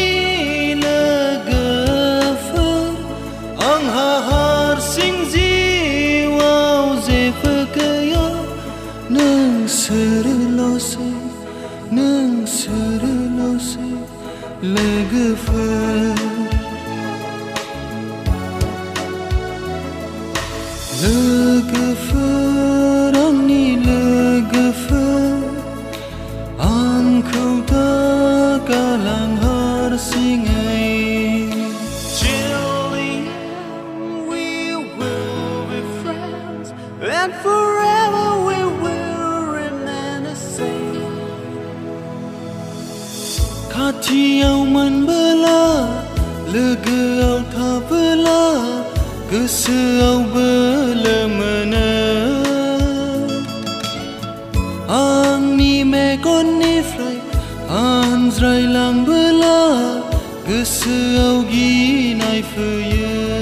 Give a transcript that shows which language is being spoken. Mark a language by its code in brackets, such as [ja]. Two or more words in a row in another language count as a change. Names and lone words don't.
[brx] नोंसोरल'सै लोगोफोर लोगोफोर आंनि लोगोफोर आंखौ दा गालां हारसिङै [en] We will be friends and forever we will remain the same [brx] खाथियाव मोनबोला लोगोआव थाबोला गोसोआव बोलो मोनो आंनि मेगननिफ्राय आनज्रायलांबोला गोसोआव गिनाय फैयो